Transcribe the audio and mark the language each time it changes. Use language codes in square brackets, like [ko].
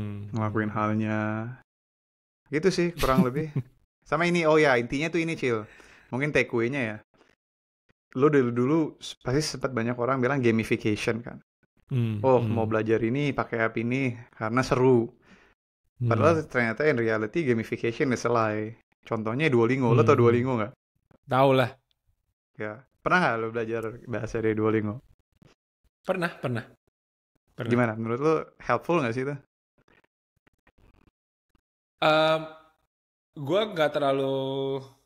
[id] Ngelakuin halnya gitu sih kurang lebih. Sama ini, intinya tuh ini Cil, mungkin takeaway-nya ya, lo dulu pasti sempat banyak orang bilang gamification kan. Mau belajar ini pakai app ini karena seru. Padahal ternyata [en] in reality gamification is a lie. [id] Contohnya Duolingo. Lo tau Duolingo nggak? Tahu lah. Ya, pernah nggak lo belajar bahasa dari Duolingo? Pernah. Gimana? Menurut lo helpful nggak sih itu? Gue nggak terlalu.